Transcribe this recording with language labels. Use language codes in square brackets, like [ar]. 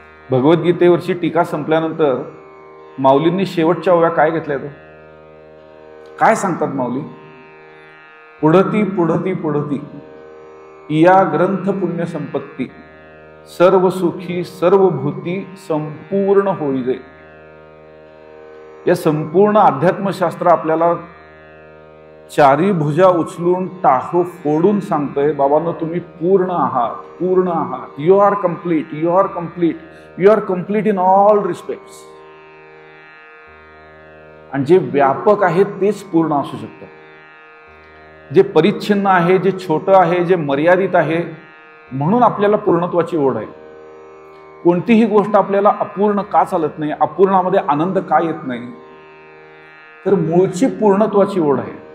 [mr] भगवद्गीतेवरची टीका संपल्यानंतर माऊलींनी शेवटच्या ओव्या काय घेतल्या, तो काय सांगतात माऊली, पुढती पुढती पुढती या ग्रंथ पुण्य संपत्ती सर्व सुखी सर्व भूती संपूर्ण होईजे. या संपूर्ण अध्यात्मशास्त्र आपल्याला चारी भुजा उचलून टाहो फोडून सांगतोय, बाबांनो तुम्ही पूर्ण आहात, पूर्ण आहात. [en] You are complete, you are complete, you are complete in all respects. [mr] आणि जे व्यापक आहे तेच पूर्ण असू शकतं. जे परिच्छिन्न आहे, जे छोटं आहे, जे मर्यादित आहे, म्हणून आपल्याला पूर्णत्वाची ओढ आहे. कोणतीही गोष्ट आपल्याला अपूर्ण का चालत नाही, अपूर्णामध्ये आनंद का येत नाही, तर मूळची पूर्णत्वाची ओढ आहे.